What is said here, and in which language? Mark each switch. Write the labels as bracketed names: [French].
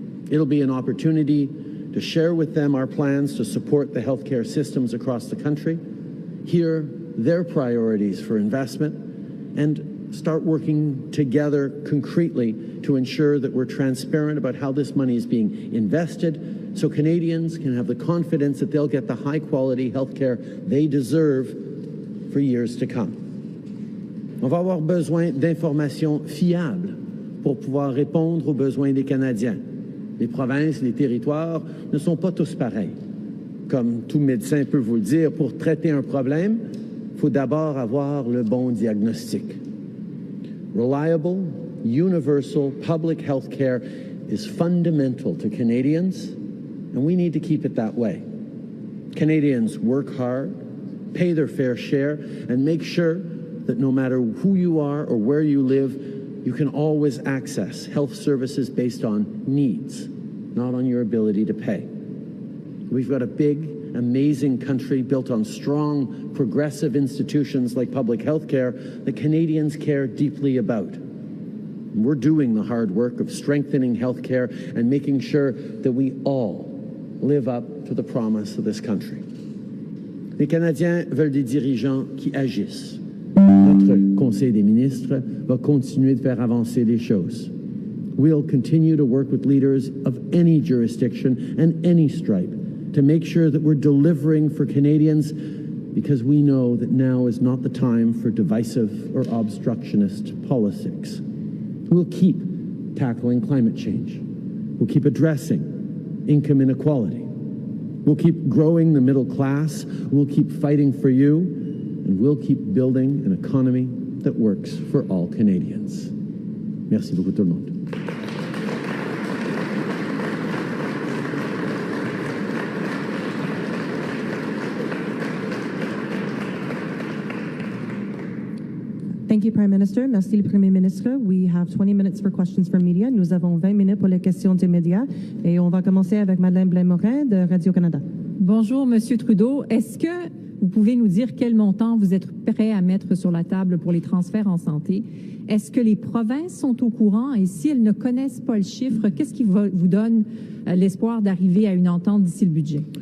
[English] It'll be an opportunity to share with them our plans to support the healthcare systems across the country, hear their priorities for investment, and start working together concretely to ensure that we're transparent about how this money is being invested so Canadians can have the confidence that they'll get the high-quality healthcare they deserve for years to come. [French] On va avoir besoin d'informations fiables pour pouvoir répondre aux besoins des Canadiens. Les provinces, les territoires ne sont pas tous pareils. Comme tout médecin peut vous le dire, pour traiter un problème, il faut d'abord avoir le bon diagnostic. [English] Reliable, universal public health care is fundamental to Canadians, and we need to keep it that way. Canadians work hard, pay their fair share, and make sure that no matter who you are or where you live, you can always access health services based on needs, not on your ability to pay. We've got a big, amazing country built on strong, progressive institutions like public health care that Canadians care deeply about. And we're doing the hard work of strengthening health care and making sure that we all live up to the promise of this country. [French] Les Canadiens veulent des dirigeants qui agissent. Notre Conseil des ministres va continuer de faire avancer les choses. [English] We'll continue to work with leaders of any jurisdiction and any stripe to make sure that we're delivering for Canadians because we know that now is not the time for divisive or obstructionist politics. We'll keep tackling climate change. We'll keep addressing income inequality. We'll keep growing the middle class, we'll keep fighting for you, and we'll keep building an economy that works for all Canadians. [French] Merci beaucoup tout le monde. [English] Thank you, Prime Minister. [French] Merci, le Premier ministre. [English] We have 20 minutes for questions from media. [French] Nous avons 20 minutes pour les questions des médias. Et on va commencer avec Madeleine Blais-Morin de Radio-Canada. Bonjour, Monsieur Trudeau. Est-ce que vous pouvez nous dire quel montant vous êtes prêt à mettre sur la table pour les transferts en santé? Est-ce que les provinces sont au courant? Et si elles ne connaissent pas le chiffre, qu'est-ce qui vous donne l'espoir d'arriver à une entente d'ici le budget?